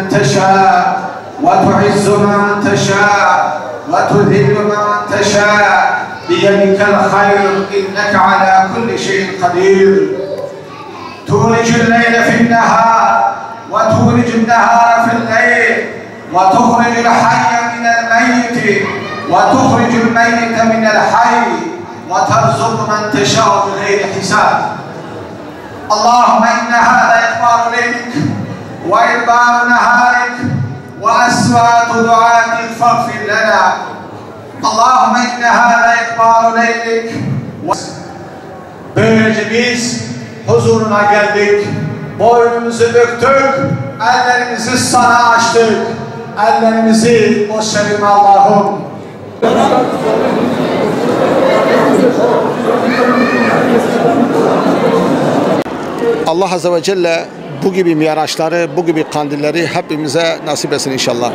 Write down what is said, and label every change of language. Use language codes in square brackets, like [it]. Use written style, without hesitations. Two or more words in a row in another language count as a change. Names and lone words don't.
[ar] تشاء وتعز من تشاء وتذل من تشاء بيدك الخير إنك على كل شيء قدير تولج الليل في النهار وتولج النهار في الليل وتخرج الحي من الميت وتخرج الميت من الحي وترزق من تشاء بغير حساب. اللهم إن هذا إخبار ليلك وإدبار نهارك وأصوات دعاتك فاغفر لنا. اللهم إن هذا إخبار ليلك. [tr] Böylece biz huzuruna geldik, boynumuzu büktük, ellerimizi sana açtık, ellerimizi boş verme Allah'ım. [ar] الله عز وجل [tr] bu gibi miraçları, bu gibi kandilleri hepimize nasip etsin inşallah.